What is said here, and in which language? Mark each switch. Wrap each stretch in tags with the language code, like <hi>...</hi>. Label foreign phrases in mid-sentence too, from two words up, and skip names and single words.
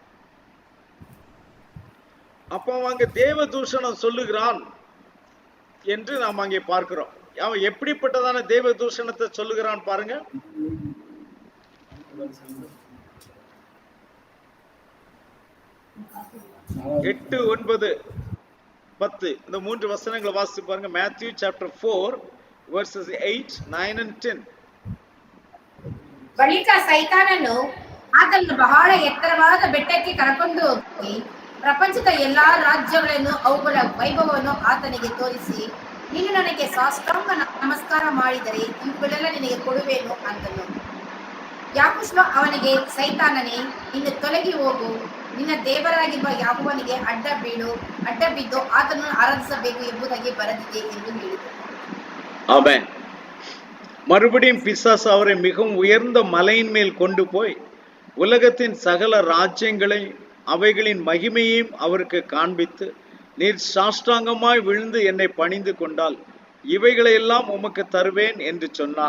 <ta>அப்ப அவங்க தேவ தூஷணம் சொல்லுகிறான் என்று நாம் அங்கே பார்க்கிறோம். அவன் எப்படிப்பட்டதான தேவ தூஷணத்தை சொல்லுகிறான் பாருங்க. 8, 9, 10 இந்த 3 வசனங்களை வாசித்து பாருங்க.</ta> <en>Matthew chapter 4 verses 8, 9 and 10.</en> <kn>ಬಳಿಕ ಸೈತಾನನು ಆತನನ್ನು ಬಹಳ ಎತ್ತರವಾದ ಬೆಟ್ಟಕ್ಕೆ ಕರಕೊಂಡು ಹೋಗಿ ಪ್ರಪಂಚದ ಎಲ್ಲಾ ರಾಜ್ಯಗಳನ್ನು ಅವುಗಳ ವೈಭವವನ್ನು ಆತನಿಗೆ ತೋರಿಸಿ, ನೀನು ನನಗೆ ಸಾಷ್ಟಾಂಗ ನಮಸ್ಕಾರ ಮಾಡಿದರೆ ಇವುಗಳೆಲ್ಲ ನಿನಗೆ ಕೊಡುವೆನು ಅಂದನು. ಯಾಕುಷ ಅವನಿಗೆ, ಸೈತಾನನೇ, ಇನ್ನು ತೊಲಗಿ ಹೋಗು, ನಿನ್ನ ದೇವರಾಗಿರುವ ಯಾಹುವನಿಗೆ ಅಡ್ಡ ಬಿದ್ದು ಆತನನ್ನು ಆರಾಧಿಸಬೇಕು ಎಂಬುದಾಗಿ ಬರೆದಿದೆ ಎಂದು ಹೇಳಿದರು.</kn> <ta>ஆமென். மறுபடியும் பிசாசு அவரை மிகவும் உயர்ந்த மலையின் மேல் கொண்டு போய் உலகத்தின் சகல ராஜ்யங்களை அவைகளின் மகிமையையும் அவருக்கு காண்பித்து, நீர் சாஷ்டாங்கமாய் விழுந்து என்னை பணிந்து கொண்டால் இவைகளையெல்லாம் உமக்கு தருவேன் என்று சொன்னான்.</ta>